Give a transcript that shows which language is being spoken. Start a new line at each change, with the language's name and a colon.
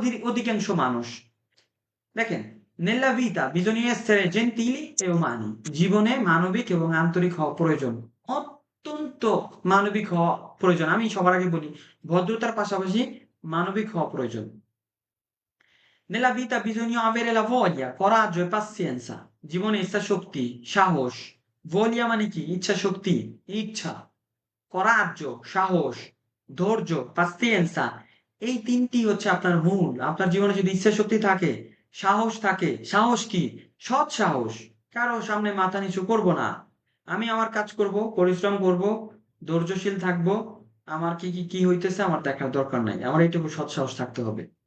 Bangla: অধিকাংশ মানুষ দেখেন,
Italian: nella vita bisogna essere gentili e umani,
Bangla: জীবনে মানবিক এবং আন্তরিক হওয়া প্রয়োজন, অত্যন্ত মানবিক হওয়া প্রয়োজন। আমি সবার আগে বলি, ভদ্রতার পাশাপাশি মানবিক হওয়া প্রয়োজন।
Italian: nella vita bisogna avere la voglia, coraggio e pazienza,
Bangla: জীবনে ইচ্ছা শক্তি, সাহস। ভলিয়া মানে কি? ইচ্ছা শক্তি, ইচ্ছা, coraggio সাহস, ধৈর্য, pazienza, এই তিনটি হচ্ছে আপনার মূল। আপনার জীবনে যদি ইচ্ছা শক্তি থাকে, সাহস থাকে, সাহস কি? সৎ সাহস, কারো সামনে মাথা নিচু করব না, আমি আমার কাজ করব, পরিশ্রম করব, ধৈর্যশীল থাকব, আমার কি হইতেছে আমার দেখার দরকার নাই, আমার এইটুকু সৎ সাহস থাকতে হবে।